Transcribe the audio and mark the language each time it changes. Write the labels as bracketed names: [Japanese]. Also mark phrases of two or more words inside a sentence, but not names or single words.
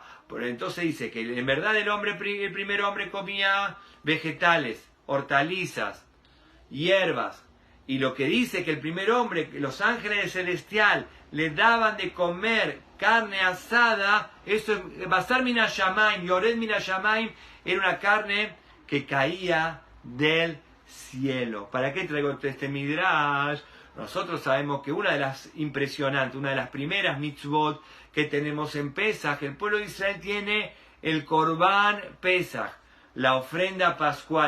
[Spanish] Pero entonces dice que en verdad el primer hombre comía vegetales, hortalizas, hierbas, y lo que dice que el primer hombre, los ángeles celestial, le daban de comer carne asada, eso es [Hebrew] בשר מן השמים, יורד מן השמים, [Spanish] era una carne que caía del cielo. ¿Para qué traigo este midrash? Nosotros sabemos que una de las impresionantes, una de las primeras mitzvot que tenemos en Pesaj, el pueblo de Israel tiene el [Hebrew] קרבן פסח, [Spanish] la ofrenda pascual.